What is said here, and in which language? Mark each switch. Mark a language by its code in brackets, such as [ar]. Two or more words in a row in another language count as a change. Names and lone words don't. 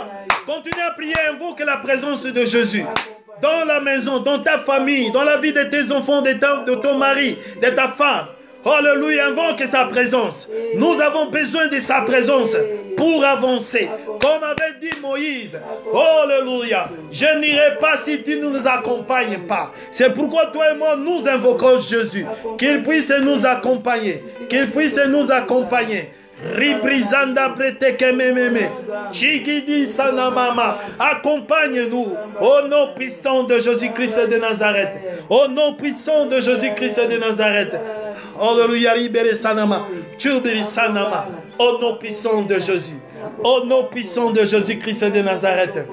[fr] Continue à prier, invoque la présence de Jésus. Dans la maison, dans ta famille, dans la vie de tes enfants, de ton mari, de ta femme. Alléluia, invoque sa présence. Nous avons besoin de sa présence pour avancer. Comme avait dit Moïse, Alléluia, je n'irai pas si tu ne nous accompagnes pas. C'est pourquoi toi et moi, nous invoquons Jésus. Qu'il puisse nous accompagner. Qu'il puisse nous accompagner. Ribrizanda brete mememe. Chigidi sanamama. Accompagne-nous au nom puissant de Jésus-Christ de Nazareth. Au nom puissant de Jésus-Christ de Nazareth. Alléluia, libéré sanama. Chubiri sanama. Au nom puissant de Jésus. Au nom puissant de Jésus-Christ de Nazareth.